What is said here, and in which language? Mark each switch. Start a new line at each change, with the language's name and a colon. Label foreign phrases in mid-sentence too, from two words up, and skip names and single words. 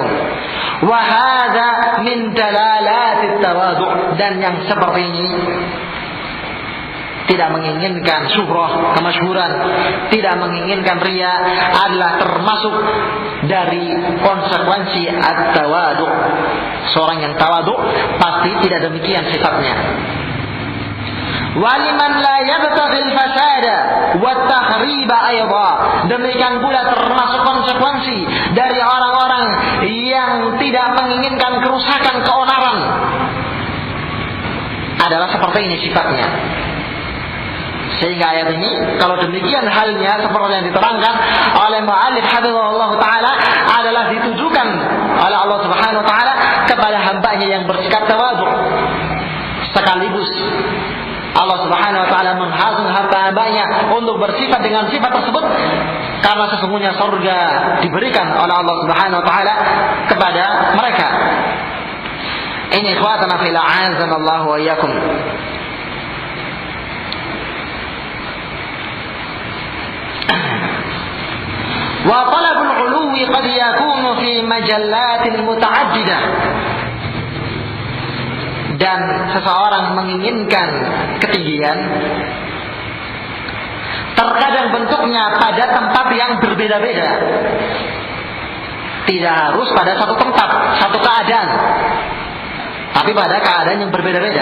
Arabic: وهذا من دلالة التواضع,
Indonesian: dan yang seperti ini tidak menginginkan syuhrah, kemasyhuran, tidak menginginkan riya, adalah termasuk dari konsekuensi at-tawadhu. Seorang yang tawadhu pasti tidak demikian sifatnya.
Arabic: ولمن لا يبتغي الفساد والتخريب أيضا,
Indonesian: demikian pula termasuk konsekuensi dari orang-orang yang tidak menginginkan kerusakan, keonaran, adalah seperti ini sifatnya. Sehingga ayat ini, kalau demikian halnya seperti yang diterangkan oleh
Arabic: المؤلف حفظه الله تعالى,
Indonesian: adalah ditujukan oleh Allah
Arabic: سبحانه وتعالى
Indonesian: kepada hambanya yang bersikap tawadhu. Sekaligus Allah
Arabic: سبحانه وتعالى
Indonesian: menghasung hamba-hambanya untuk bersifat dengan sifat tersebut, karena sesungguhnya surga diberikan oleh Allah
Arabic: سبحانه وتعالى
Indonesian: kepada mereka.
Arabic: Ini إخوتنا في الله أعاننا الله وإياكم. وطلب العلو قد يكون في مجالات متعددة,
Indonesian: dan seseorang menginginkan ketinggian terkadang bentuknya pada tempat yang berbeda-beda, tidak harus pada satu tempat, satu keadaan, tapi pada keadaan yang berbeda-beda.